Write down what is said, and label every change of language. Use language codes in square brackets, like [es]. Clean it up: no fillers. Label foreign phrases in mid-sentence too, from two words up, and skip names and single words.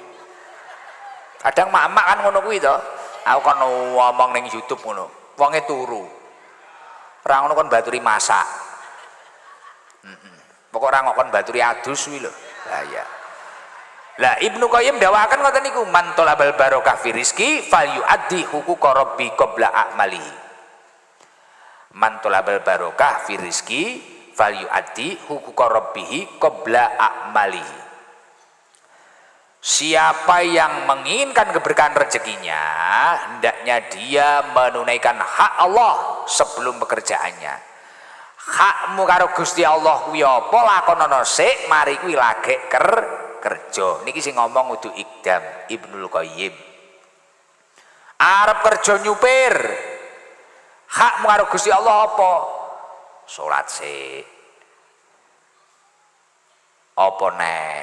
[jv] Kadang mak-mak kan ngono kuwi to. Aku kon ngomong ning YouTube ngono. Wonge turu. Ora ngono kon baturi masak. Pokok ora kon baturi adus kuwi lho. Lah ya. Lah Ibnu Qayyim dawakan ngoten niku, [ar] من طلب البركة في الرزق فليؤد حقوق ربه قبل أعماله. من طلب البركة في الرزق فليؤد حقوق ربه قبل أعماله. [id] Siapa yang menginginkan keberkahan rezekinya, hendaknya dia menunaikan hak Allah sebelum pekerjaannya. [jv] Hakmu karo Gusti Allah kuwi apa, lakonono sik, mari kuwi lagek kerja. Niki sing ngomong kudu Iqdam Ibnul Qayyim. Arep kerja nyupir, hakmu karo Gusti Allah apa? Salat sik. Apa neh?